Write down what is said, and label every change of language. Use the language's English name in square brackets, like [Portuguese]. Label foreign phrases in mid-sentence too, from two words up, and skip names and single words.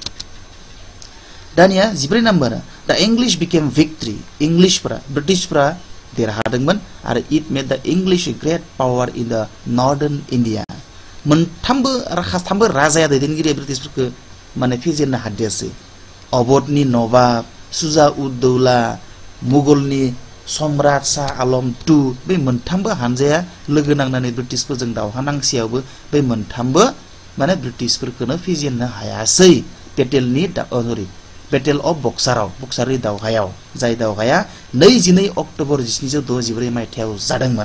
[English] दानिया 14 नम्बर the English became victory [Bodo] इंलिशफोरा ब्रिटिशफोरा देरहादोंमोन आरो [English] it made the English great power in the northern India. [Bodo] मोनथामबो राजाया दैदेनगिरि ब्रिटिशफोरखौ माने फेजेननो हादियासै अवधनि नवाब सुजा-उद-दौला मुगलनि सम्राट शाह आलम II बे मोनथामबो हानजाया लोगो नांनानै ब्रिटिशफोरजों दावहा नांसेयावबो बे मोनथामबो माने ब्रिटिशफोरखौनो फेजेननो हायासै बेटेल अफ बक्सारनि दावहायाव जाय दावहाया 22 अक्ट'बर 1764 मायथाइयाव जादोंमोन।